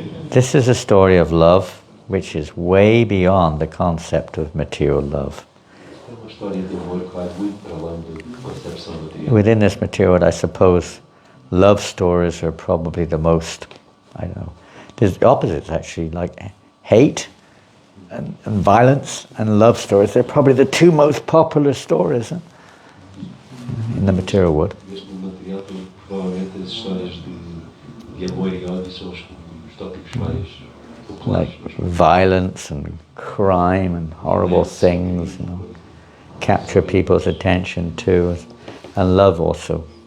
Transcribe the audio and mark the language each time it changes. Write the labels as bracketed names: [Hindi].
[English] This is a story of love which is way beyond the concept of material love. [Portuguese] É uma história de amor que vai muito para além da concepção material. [English] Within this material world, I suppose love stories are probably the most, I don't know, there's the opposites actually, like hate and violence and love stories. They're probably the two most popular stories in the material world. [Portuguese] Mesmo no material, provavelmente as histórias de amor e ódio são os tópicos mais populares. [English] Like violence and crime and horrible things, you know, capture people's attention too, and love also.